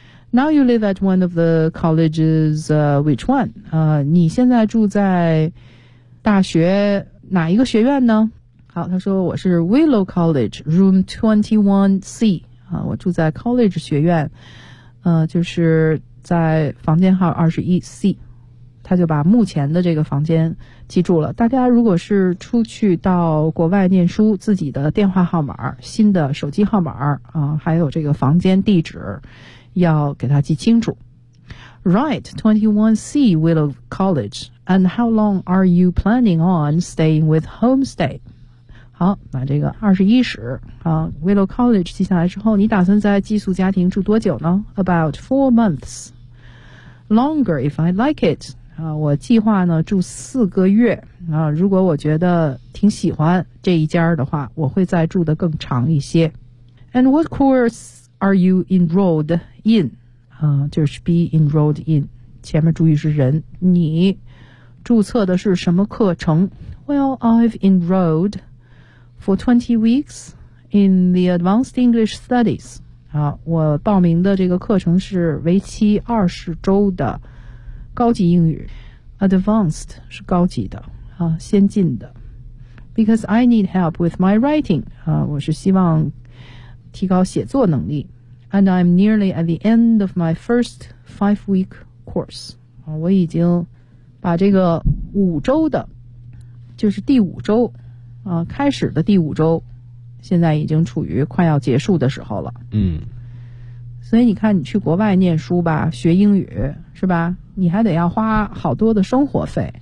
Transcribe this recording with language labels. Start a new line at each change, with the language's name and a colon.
English: Now you live at one of the colleges. Which one？
Chinese: 你现在住在大学哪一个学院呢？好，他说我是 Willow College, Room 21C。我住在 College 学院，就是在房间号21C。他就把目前的这个房间记住了。大家如果是出去到国外念书，自己的电话号码、新的手机号码啊，还有这个房间地址，要给他记清楚。
English: Right, 21C Willow College. And how long are you planning on staying with Homestay?
Chinese: 好，那这个二十一室啊 ，Willow College 记下来之后，你打算在寄宿家庭住多久呢 ？
English: About 4 months. Longer if I like it.
Chinese: 啊，我计划呢住4个月。啊，如果我觉得挺喜欢这一家的话，我会再住得更长一些。
English: And what course are you enrolled in?
Chinese: 啊，就是
English: be enrolled in.
Chinese: 前面注意是人，你注册的是什么课程 ？
English: Well, I've enrolled. For 20 weeks in the advanced English studies.
Chinese: 好，我报名的这个课程是为期20周的高级英语。 Advanced 是高级的，啊，先进的。
English: Because I need help with my writing.
Chinese: 啊，我是希望提高写作能力。
English: And I'm nearly at the end of my first 5-week course.
Chinese: 啊，我已经把这个5周的，就是第5周。啊，开始的第5周，现在已经处于快要结束的时候了。嗯，所以你看，你去国外念书吧，学英语是吧？你还得要花好多的生活费。